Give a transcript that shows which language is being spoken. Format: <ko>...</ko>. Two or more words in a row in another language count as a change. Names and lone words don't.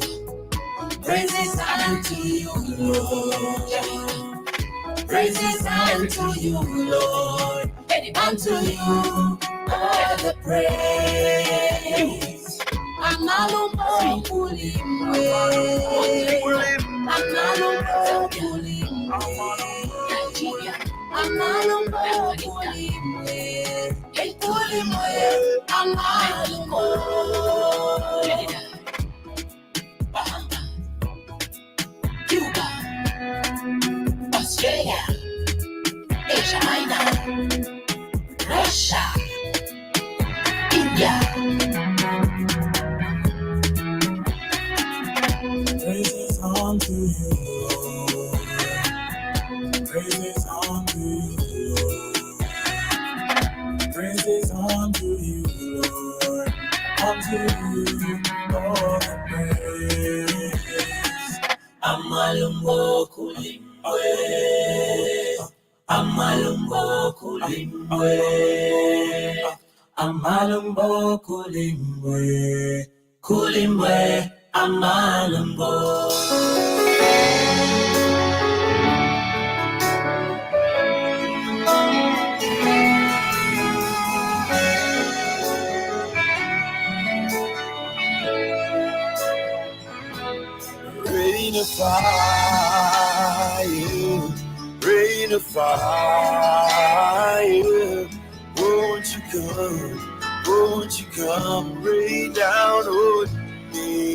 <en>Praises unto you, Lord. Praises unto you, Lord. Unto you all the praise.</en> <bem>Amalumbo kulimwe. Amalumbo kulimwe. Amalumbo kulimwe. Kulimwe. Amalumbo.</bem> <en>Cuba. Australia, Asia Minor, Russia, India. Praises unto you, Lord. Praises unto you, Lord. Praises unto you, Lord. Unto you, all the praise.</en> <bem>Amalumbo kulim. Amalumbo kulimwe, amalumbo kulimwe, kulimwe, amalumbo.</bem> <en>Rain of fire, rain of fire, won't you come, rain down on me.</en>